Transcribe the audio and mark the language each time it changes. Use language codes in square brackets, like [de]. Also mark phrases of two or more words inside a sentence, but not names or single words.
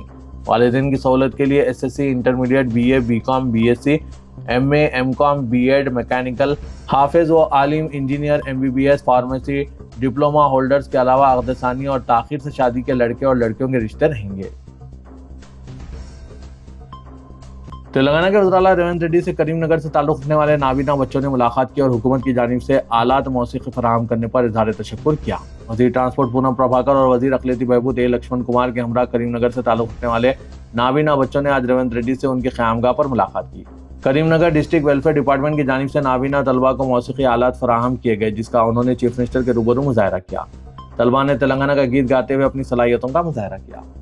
[ur] والدین کی سہولت کے لیے SSC انٹرمیڈیٹ BA BCom BSc MA MCom B.Ed میکینیکل حافظ و عالم انجینئر MBBS فارمیسی ڈپلوما ہولڈرز کے علاوہ عقد ثانی اور تاخیر سے شادی کے لڑکے اور لڑکیوں کے رشتے رہیں گے۔ تلنگانہ کے وزراء ریونت ریڈی سے کریم نگر سے تعلق رکھنے والے نابینا بچوں نے ملاقات کی اور حکومت کی جانب سے آلات موسیقی فراہم کرنے پر اظہار تشکر کیا۔ وزیر ٹرانسپورٹ پونم پربھاکر اور وزیر اقلیتی بہبود لکشمن کمار کے ہمراہ کریم نگر سے تعلق رکھنے والے نابینا بچوں نے آج ریونت ریڈی سے ان کی قیامگاہ پر ملاقات کی۔ کریم نگر ڈسٹرکٹ ویلفیئر ڈپارٹمنٹ کی جانب سے نابینا طلبہ کو موسیقی آلات فراہم کیے گئے، جس کا انہوں نے چیف منسٹر کے روبرو مظاہرہ کیا۔ طلبہ نے تلنگانہ کا گیت گاتے ہوئے اپنی صلاحیتوں کا مظاہرہ کیا۔